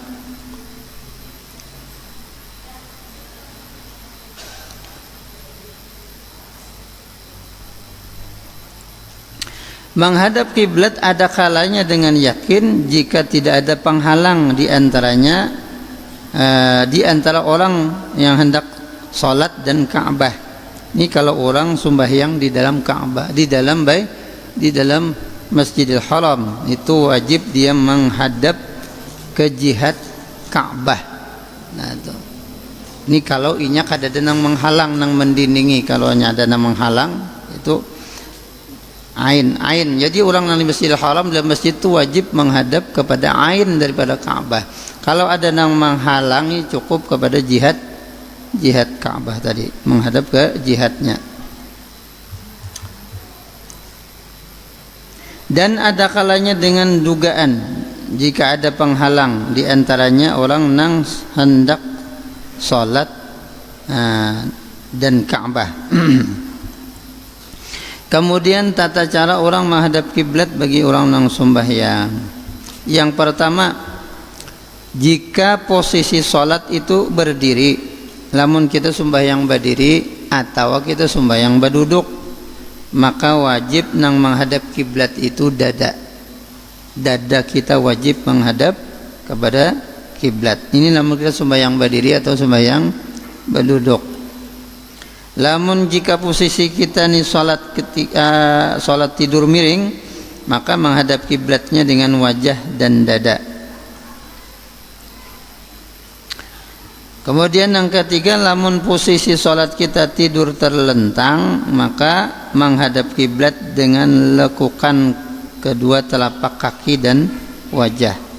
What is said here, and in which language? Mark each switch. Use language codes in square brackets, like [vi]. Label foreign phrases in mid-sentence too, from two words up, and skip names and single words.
[id] Menghadap kiblat ada kalanya dengan yakin jika tidak ada penghalang di antaranya, di antara orang yang hendak salat dan Ka'bah. Ini kalau orang sembahyang di dalam Ka'bah, di dalam Masjidil Haram, itu wajib dia menghadap ke jihad Ka'bah. Nah, itu. [bjn] Ini kalau inya kada ada nang menghalang, nang mendindingi. Kalau ada nang menghalang, itu ain. [id] Jadi orang yang di Masjidil Haram, dalam masjid itu wajib menghadap kepada ain daripada Ka'bah. Kalau ada yang menghalangi, cukup kepada jihad Ka'bah tadi, menghadap ke jihadnya. Dan ada kalanya dengan dugaan, jika ada penghalang di antaranya orang yang hendak salat dan Ka'bah. Kemudian tata cara orang menghadap kiblat bagi orang yang sembahyang. Yang pertama, jika posisi salat itu berdiri, lamun kita sembahyang berdiri atau kita sembahyang berduduk, maka wajib nang menghadap kiblat itu dada. Dada kita wajib menghadap kepada kiblat. Ini lamun kita sembahyang berdiri atau sembahyang berduduk. Lamun jika posisi kita ni salat ketika salat tidur miring, maka menghadap kiblatnya dengan wajah dan dada. Kemudian yang ketiga, lamun posisi salat kita tidur terlentang, maka menghadap kiblat dengan lekukan kedua telapak kaki dan wajah.